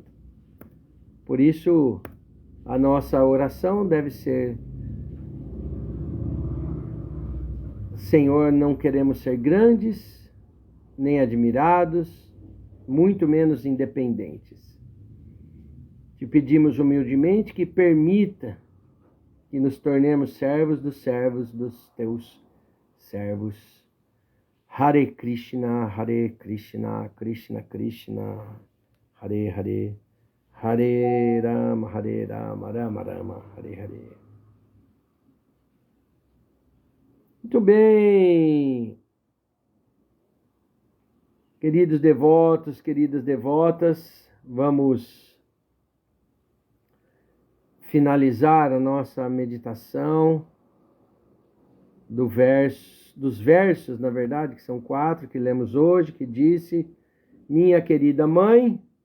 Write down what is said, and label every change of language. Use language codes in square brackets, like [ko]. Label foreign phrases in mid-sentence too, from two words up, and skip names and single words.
[pt] Por isso, a nossa oração deve ser: Senhor, não queremos ser grandes, nem admirados, muito menos independentes. Te pedimos humildemente que permita que nos tornemos servos dos teus servos. [sa] Hare Krishna, Krishna Krishna, Hare Hare, Hare Rama, Rama Rama, Hare Hare. [pt] Muito bem, queridos devotos, queridas devotas, vamos finalizar a nossa meditação dos versos, na verdade, que são 4 que lemos hoje, que disse: minha querida mãe,